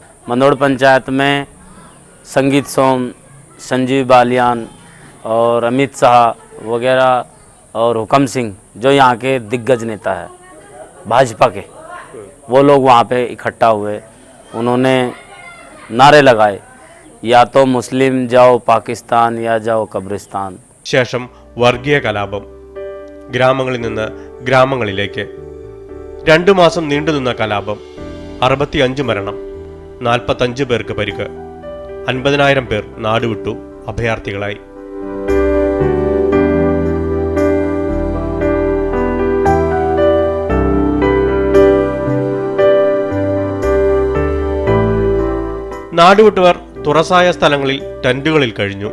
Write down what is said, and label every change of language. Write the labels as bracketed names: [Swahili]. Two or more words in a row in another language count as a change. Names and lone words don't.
[Hindi] मंदोड़ पंचायत में संगीत सोम, संजीव बालियान और अमित शाह वगैरह और हुकम सिंह, जो यहाँ के दिग्गज नेता है भाजपा के, वो लोग वहाँ पे इकट्ठा हुए। उन्होंने नारे लगाए, या तो मुस्लिम जाओ पाकिस्तान या जाओ कब्रिस्तान। [Malayalam] ശേഷം വർഗീയ കലാപം. ഗ്രാമങ്ങളിൽ നിന്ന് ഗ്രാമങ്ങളിലേക്ക് 2 മാസം നീണ്ടുനിന്ന കലാപം. 65 മരണം, 45 പേർക്ക് പരിക്ക്, 50,000 പേർ നാടുവിട്ടു, അഭയാർത്ഥികളായി. നാടുവിട്ടവർ തുറസായ സ്ഥലങ്ങളിൽ ടെന്റുകളിൽ കഴിഞ്ഞു.